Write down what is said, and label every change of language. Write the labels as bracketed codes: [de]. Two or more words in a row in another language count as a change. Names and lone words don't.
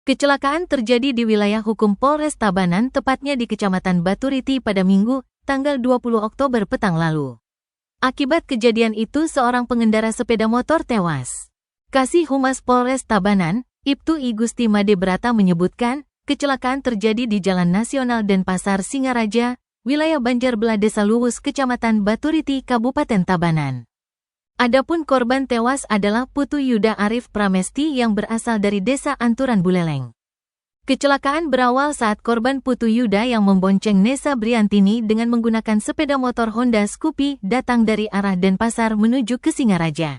[id] Kecelakaan terjadi di wilayah hukum Polres Tabanan, tepatnya di Kecamatan Baturiti pada Minggu, tanggal 20 Oktober petang lalu. Akibat kejadian itu seorang pengendara sepeda motor tewas. Kasih Humas Polres Tabanan, Ibtu I Gusti Made Brata menyebutkan, kecelakaan terjadi di Jalan Nasional Denpasar Singaraja, wilayah Banjarbelah Desa Luwus, Kecamatan Baturiti, Kabupaten Tabanan. Adapun korban tewas adalah Putu Yuda Arif Pramesti yang berasal dari Desa Anturan Buleleng. Kecelakaan berawal saat korban Putu Yuda yang membonceng Nesa Briantini dengan menggunakan sepeda motor Honda Scoopy datang dari arah Denpasar menuju ke Singaraja.